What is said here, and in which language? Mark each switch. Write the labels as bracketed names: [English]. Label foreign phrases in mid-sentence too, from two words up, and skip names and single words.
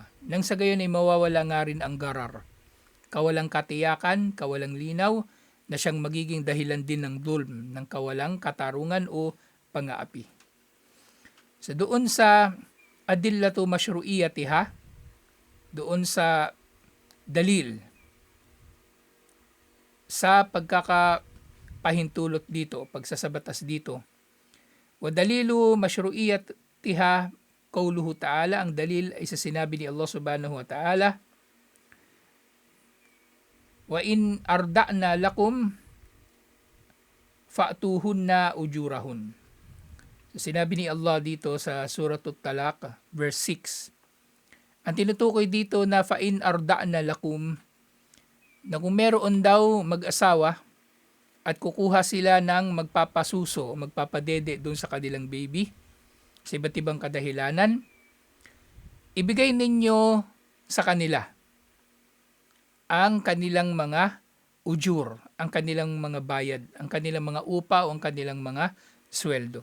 [Filipino] Nang sa gayon ay mawawala nga rin ang garar. Kawalang katiyakan, kawalang linaw, na siyang magiging dahilan din ng dulm, ng kawalang katarungan o pang-aapi. So doon sa [Arabic] أدلة مشروعيتها, [Filipino] doon sa dalil, sa pagkakapahintulot dito, pagsasabatas dito, [Arabic] ودليل مشروعيتها قوله تعالى, [Filipino] ang dalil ay sa sinabi ni Allah [Arabic] سبحانه وتعالى, وإن أرضعن لكم فآتوهن أجورهن. [Filipino] So, sinabi ni Allah dito sa Suratul Talaq verse 6. Ang tinutukoy dito na [Arabic] فإن أرضعن لكم, [Filipino] na kung meron daw mag-asawa at kukuha sila ng magpapasuso, magpapadede doon sa kanilang baby sa iba't ibang kadahilanan, ibigay ninyo sa kanila ang kanilang mga ujur, ang kanilang mga bayad, ang kanilang mga upa o ang kanilang mga sweldo.